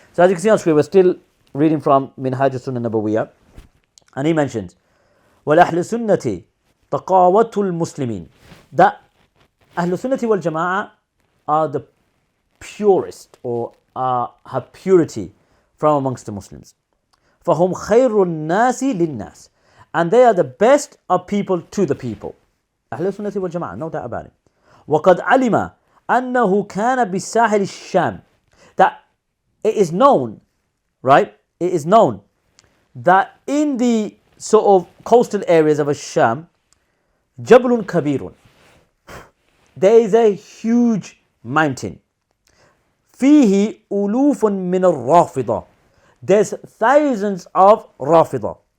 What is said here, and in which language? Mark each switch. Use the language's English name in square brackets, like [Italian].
[English] So as you can see on screen, we're still reading from Minhaj Sunnah Nabawiyah, and he mentions [Arabic] وَالْأَهْلُ سُنَّةِ تَقَاوَةُ الْمُسْلِمِينَ, [English] that Ahl Sunnati wal Jama'ah are the purest, or have purity from amongst the Muslims. [Arabic] فَهُمْ خَيْرُ النَّاسِ لِلنَّاسِ, [English] and they are the best of people to the people. Ahl Sunnati wal Jama'ah, no doubt about it. [Arabic] وَقَدْ عَلِمَ أَنَّهُ كَانَ بِسَاحِلِ الشَّامِ, [English] that it is known, right? It is known that in the sort of coastal areas of Sham, [Arabic] Jabalun Kabirun, [English] there is a huge mountain. [Arabic] فيه ألوف من الرافضة, [English] there's thousands of Rafidah.